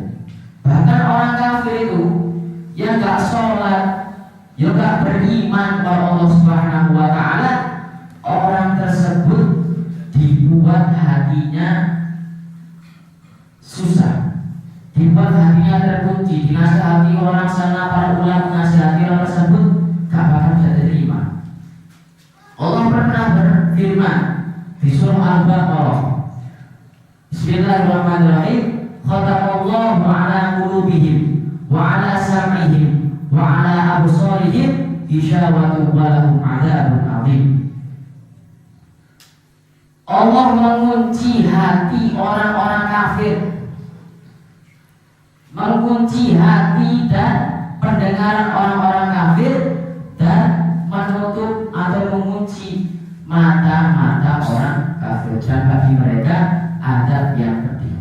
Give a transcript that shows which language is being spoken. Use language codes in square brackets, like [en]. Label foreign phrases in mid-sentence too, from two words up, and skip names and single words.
[id] Bahkan orang kafir itu yang gak sholat, yang gak beriman kepada Allah [ar] سبحانه وتعالى, [id] orang tersebut dibuat hatinya susah, dibuat hatinya terkunci, dinasihati orang sana, para ulama menasihati orang tersebut gak bakal bisa terima. Allah pernah berfirman di surah Al-Baqarah, [ar] بسم الله الرحمن الرحيم, ختم الله على قلوبهم وعلى سمعهم وعلى أبصارهم غشاوة ولهم عذاب عظيم. [id] Allah mengunci hati orang-orang kafir, mengunci hati dan pendengaran orang-orang kafir, dan menutup atau mengunci mata-mata orang kafir, dan bagi mereka adab yang pedih.